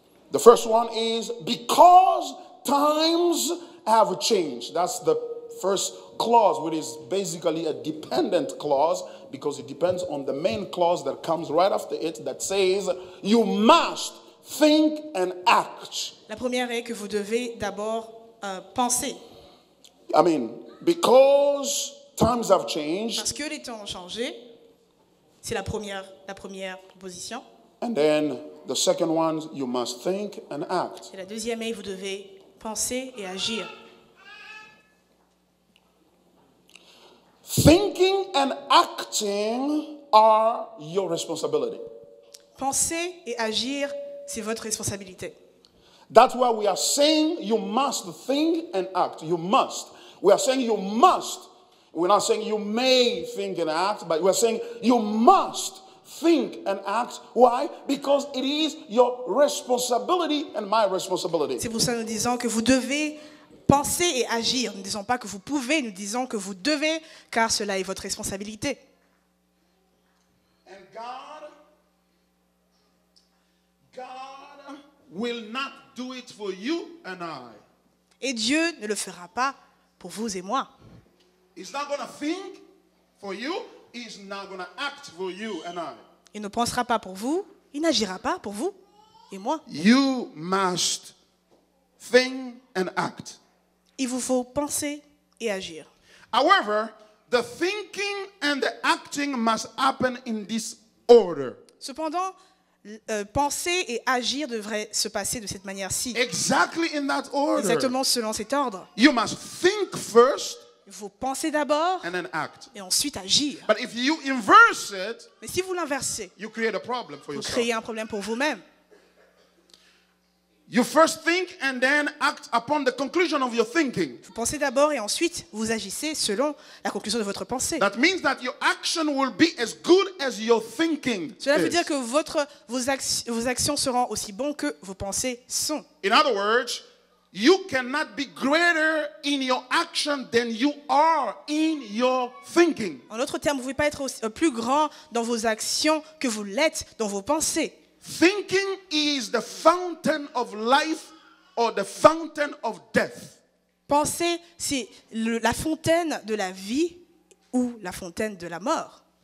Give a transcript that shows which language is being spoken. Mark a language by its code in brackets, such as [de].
[en] The first one is because times have changed. That's the first clause, which is basically a dependent clause because it depends on the main clause that comes right after it that says you must think and act. [fr] La première est que vous devez d'abord penser. [en] I mean, because times have changed. [fr] Parce que les temps ont changé, c'est la première proposition. [en] And then the second one, you must think and act. [fr] Et la deuxième est vous devez penser et agir. [en] Thinking and acting are your responsibility. [fr] Penser et agir, c'est votre responsabilité. [en] That's why we are saying you must think and act. You must. We are saying you must. We're not saying you may think and act, but we're saying you must think and act. Why? Because it is your responsibility and my responsibility. [fr] C'est pour ça que nous disons que vous devez penser et agir. Nous ne disons pas que vous pouvez, nous disons que vous devez, car cela est votre responsabilité. [en] And God will not do it for you and I. [fr] Et Dieu ne le fera pas pour vous et moi. [en] He's not going to think for you. He's not going to act for you and I. [fr] Il ne pensera pas pour vous, il n'agira pas pour vous et moi. [en] You must think and act. [fr] Il vous faut penser et agir. [en] However, the thinking and the acting must happen in this order. [fr] Cependant, penser et agir devraient se passer de cette manière-ci. [en] Exactly in that order. [fr] Exactement selon cet ordre. [en] You must think first [fr] Il faut penser d'abord [en] and then act. [fr] et ensuite agir. [en] But if you inverse it, [fr] Mais si vous l'inversez, [en] you create a problem for [fr] vous [en] yourself. [fr] créez un problème pour vous-même. [en] You first think and then act upon the conclusion of your thinking. [fr] Vous pensez d'abord et ensuite vous agissez selon la conclusion de votre pensée. [en] That means that your action will be as good as your thinking. [fr] Cela veut [en] is. [fr] dire que vos actions seront aussi bonnes que vos pensées sont. [en] In other words, you cannot be greater in your action than you are in your thinking. [fr] En d'autres termes, vous ne pouvez pas être plus grand dans vos actions que vous l'êtes dans vos pensées. [en] Thinking is the fountain of life or the fountain of death. [fr] Penser, c'est la fontaine de la vie ou la fontaine de la mort.